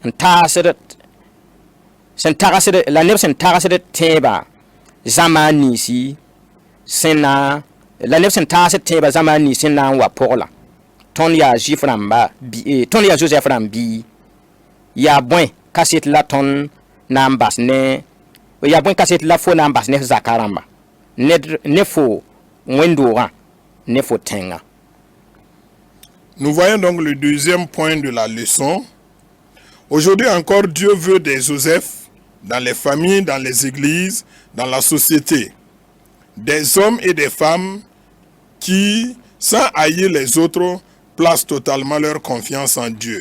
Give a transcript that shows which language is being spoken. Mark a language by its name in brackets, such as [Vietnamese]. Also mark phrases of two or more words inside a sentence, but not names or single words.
[Mossi] tagsd tẽebã zãmaan ninsi la neb sẽn tagsd tẽebã zãmaan nins sẽn na n wa pʋgla tõnd yaa Zuif rãmba tõnd yaa Joseph rãmb bii yaa bõe kaset la tõnd na n bas ne yaa bõe kaset la fo na n bas ne zaka rãmba ne fo wẽndoogã ne fo tẽngã. [French] Nous voyons donc le deuxième point de la leçon. Aujourd'hui encore, Dieu veut des Joseph dans les familles, dans les églises, dans la société. Des hommes et des femmes qui, sans haïr les autres, placent totalement leur confiance en Dieu.